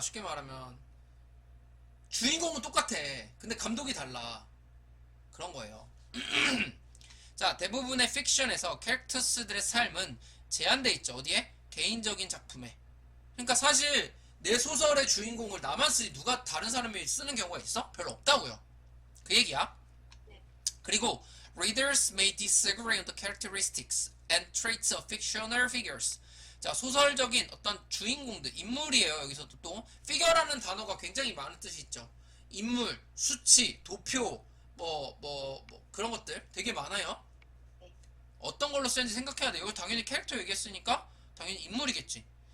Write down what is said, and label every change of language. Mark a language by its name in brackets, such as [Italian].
[Korean] 쉽게 말하면 주인공은 똑같아. 근데 감독이 달라. 그런 거예요. 자, 대부분의 픽션에서 캐릭터스들의 삶은 제한돼 있죠. 어디에? 개인적인 작품에. 그러니까 사실 내 소설의 주인공을 나만 쓰지 누가 다른 사람이 쓰는 경우가 있어? 별로 없다고요. 그 얘기야. 네. 그리고 [English] readers may disagree on the characteristics and traits of fictional figures. [Korean] 자, 소설적인 어떤 주인공들, 인물이에요. 여기서도 또 figure라는 단어가 굉장히 많은 뜻이 있죠. 인물, 수치, 도표, 그런 것들 되게 많아요. 네. 어떤 걸로 쓰는지 생각해야 돼요. 당연히 캐릭터 얘기했으니까 당연히 인물이겠지.